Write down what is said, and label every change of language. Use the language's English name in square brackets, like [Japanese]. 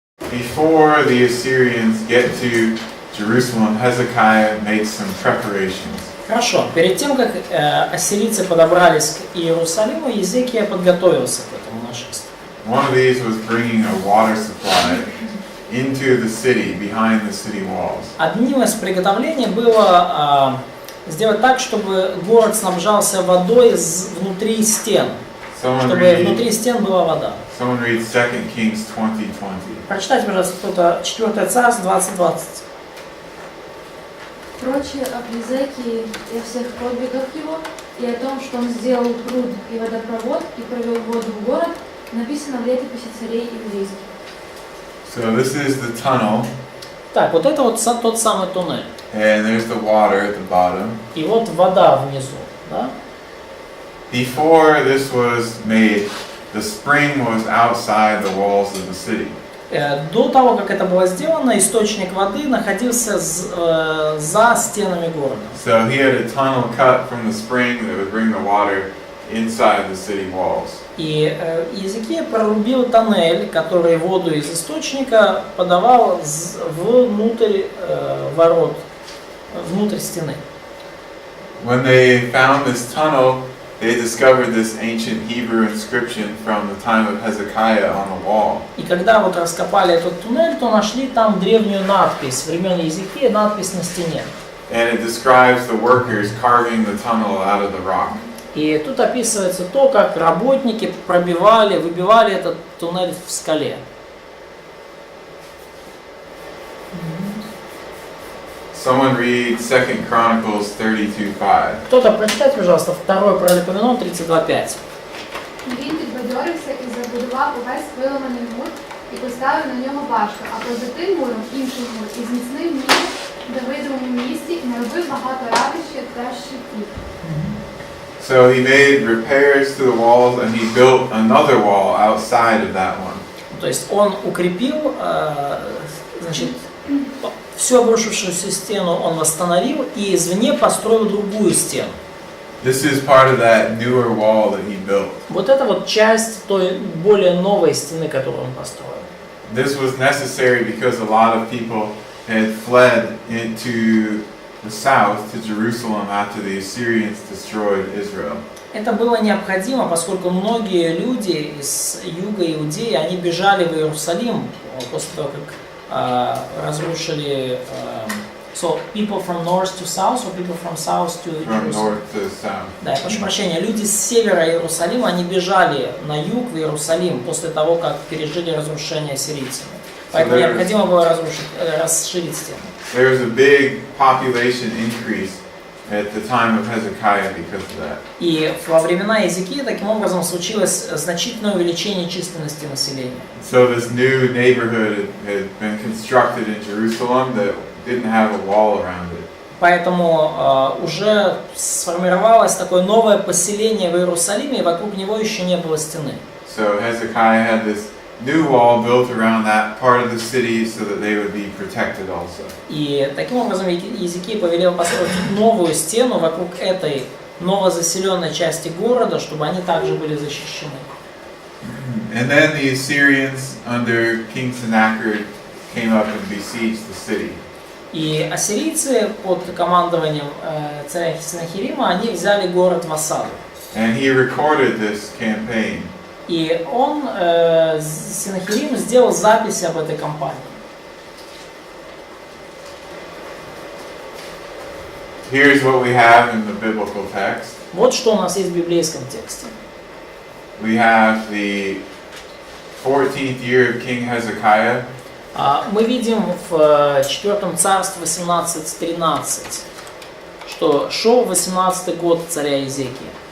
[English] Before the Assyrians get to Jerusalem, Hezekiah makes some preparations. [Russian] Хорошо. Перед тем, как ассирийцы подобрались к Иерусалиму, Иезекия подготовился к этому нашествию. [English] One of these was bringing a water supply into the city, behind the city walls. [Russian] Одним из приготовлений было сделать так, чтобы город снабжался водой внутри стен. Чтобы внутри стен была вода. [English] Someone read 2 Kings 20:20. [Russian] Прочитайте, пожалуйста, кто-то 4 Царств 20:20. Прочее об Иезекии и о всех подвигах его, и о том, что он сделал пруд и водопровод, и провел воду в город, написано в летописи царей иудейских. [English] So this is the tunnel. [Russian] Так, вот это вот тот самый туннель. [English] And there's the water at the bottom. [Russian] И вот вода внизу, да? [English] Before this was made, the spring was outside the walls of the city. [Russian] До того, как это было сделано, источник воды находился за стенами города. [English] So he had a tunnel cut from the spring that would bring the water inside the city walls. [Russian] И Иезекия прорубил тоннель, который воду из источника подавал внутрь ворот, внутрь стены. [English] When they found this tunnel, they discovered this ancient Hebrew inscription from the time of Hezekiah on the wall. [Russian] И когда вот раскопали этот туннель, то нашли там древнюю надпись времен Иезекии, надпись на стене. [English] And it describes the workers carving the tunnel out of the rock. [Russian] И тут описывается то, как работники выбивали этот туннель в скале. [English] Someone read 2 Chronicles 32:5. [Russian] Кто-то прочитайте, пожалуйста, 2 Паралипоменон 32:5. [Ukrainian] Він підбадьорився і забудував увесь виламаний мур і поставив на нього башту, а поза тим муром інший мур і зміцнив мір в Давидовому місті і наробив багато радощів та щитів. [English] So he made repairs to the walls and he built another wall outside of that one. [Russian] То есть он укрепил, значит, всю обрушившуюся стену он восстановил и извне построил другую стену. [English] This is part of that newer wall that he built. [Russian] Вот это вот часть той более новой стены, которую он построил. [English] This was necessary because a lot of people had fled into the south to Jerusalem after the Assyrians destroyed Israel. [Russian] Это было необходимо, поскольку многие люди из юга Иудеи, они бежали в Иерусалим после того, как разрушили. [English] So people from north to south, or people from south to From north to south. [Russian] Да, я прошу прощения, люди с севера Иерусалима, они бежали на юг в Иерусалим после того, как пережили разрушение ассирийцами. Поэтому необходимо было расширить стену. [English] There was a big population increase at the time of Hezekiah because of that. [Russian] И во времена Иезекии таким образом случилось значительное увеличение численности населения. [English] So this new neighborhood had been constructed in Jerusalem that didn't have a wall around it. [Russian] Поэтому уже сформировалось такое новое поселение в Иерусалиме, и вокруг него еще не было стены. [English] So Hezekiah had this new wall built around that part of the city so that they would be protected also. [Russian] И таким образом Иезекия повелел построить новую стену вокруг этой новозаселенной части города, чтобы они также были защищены. [English] And then the Assyrians under King Sennacherib came up and besieged the city. [Russian] И ассирийцы под командованием царя Сеннахерима, они взяли город в осаду. [English] And he recorded this campaign. [Russian] И он, Сеннахерим, сделал запись об этой кампании. [English] Here's what we have in the biblical text. [Russian] Вот что у нас есть в библейском тексте. [English] We have the 14th year of King Hezekiah. [Russian] Мы видим в 4 царстве 18:13, что шел 18-й год царя Иезекии.